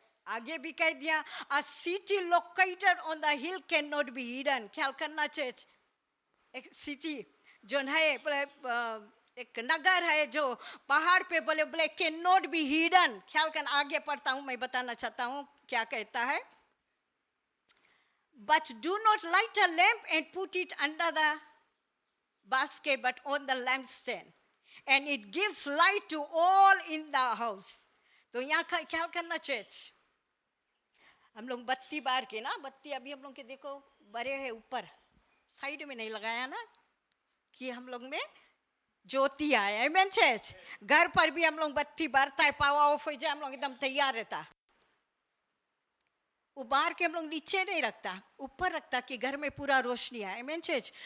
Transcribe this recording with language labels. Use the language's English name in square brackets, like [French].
[Hindi] आगे भी कह दिया, [English] A city located on the hill can not be hidden. [Hindi] ख्याल करना चाहिए, एक सिटी जो है, एक नगर है जो पहाड़ पे बोले बोले [English] Can not be hidden. [Hindi] ख्याल करना, आगे पढ़ता हूँ, मैं बताना चाहता हूँ क्या कहता है। [English] But do not light a lamp and put it under the basket but on the lampstand and it gives light to all in the house। [Hindi] तो यहाँ का ख्याल करना चाहिए, हम लोग बत्ती बार के ना, बत्ती अभी हम लोग के देखो बड़े है ऊपर, साइड में नहीं लगाया ना, कि हम लोग में ज्योति आए। आमेन चर्च। घर पर भी हम लोग बत्ती बारता है, पावा ऑफ हो जाए हम लोग एकदम तैयार रहता, उबार के हम लोग नीचे नहीं रखता, ऊपर रखता कि घर में पूरा रोशनी आए। आमेन चर्च।